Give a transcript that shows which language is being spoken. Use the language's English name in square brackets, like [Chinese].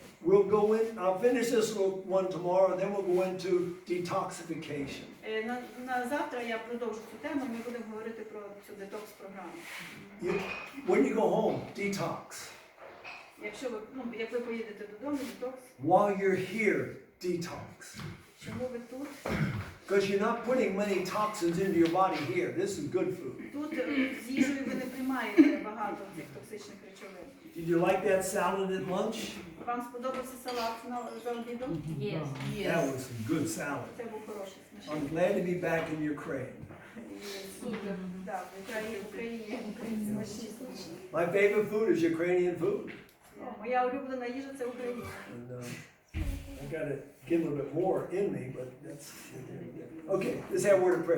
[English] We'll go in, I'll finish this one tomorrow, then we'll go into detoxification. [Ukrainian] На завтра я продовжу цю тему, і ми будемо говорити про цю детокс-програму. [English] When you go home, detox. [Ukrainian] Якщо ви, як ви поїдете додому, детокс. [English] While you're here, detox. [Ukrainian] Чому ви тут? [English] Because you're not putting many toxins into your body here. This is good food. [Ukrainian] Тут з їжею ви не приймаєте багато цих токсичних речовин. [English] Did you like that salad at lunch? [Ukrainian] Вам сподобався салат за обідом? [English] Yes. That was some good salad. [Ukrainian] Це був хороший смачний. [English] I'm glad to be back in Ukraine. [Ukrainian] Супер. Так, в Україні смачні. [English] My favorite food is Ukrainian food. [Ukrainian] Моя улюблена їжа це українська. [English] And I got to get a little bit more in me, but that's okay. Let's have a word of prayer.